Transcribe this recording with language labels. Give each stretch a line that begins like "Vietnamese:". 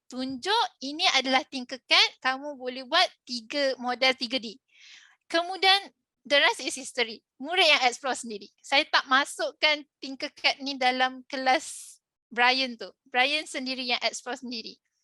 Malay: Tunjuk ini adalah Tinkercad, kamu boleh buat model 3D.
English: Kemudian the rest is history.
Malay: Murid yang explore sendiri. Saya tak masukkan Tinkercad ni dalam kelas Brian tu. Brian sendiri yang explore sendiri.